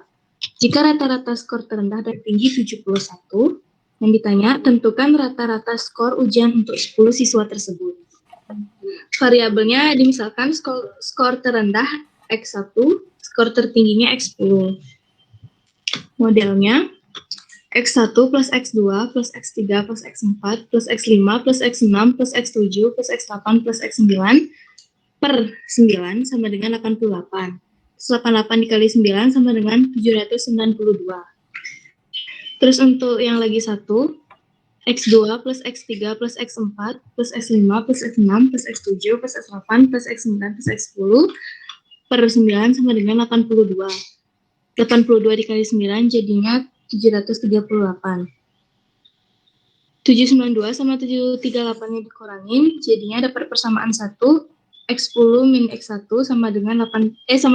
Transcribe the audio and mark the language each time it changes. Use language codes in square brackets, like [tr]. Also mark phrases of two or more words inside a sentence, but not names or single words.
[id] Jika rata-rata skor terendah dan tinggi 71, yang ditanya, tentukan rata-rata skor ujian untuk 10 siswa tersebut. Variabelnya dimisalkan skor terendah X1, skor tertingginya X10. Modelnya X1 plus X2 plus X3 plus X4 plus X5 plus X6 plus X7 plus X8 plus X9 per 9 sama dengan 88. 88 dikali 9 sama dengan 792. Terus untuk yang lagi satu, X2 plus X3 plus X4 plus X5 plus X6 plus X7 plus X8 plus X9 plus X10 per 9 sama dengan 82. 82 dikali 9 jadinya 738. 792 sama 738-nya dikurangin, jadinya dapat persamaan 1, X10 min X1 sama dengan 54.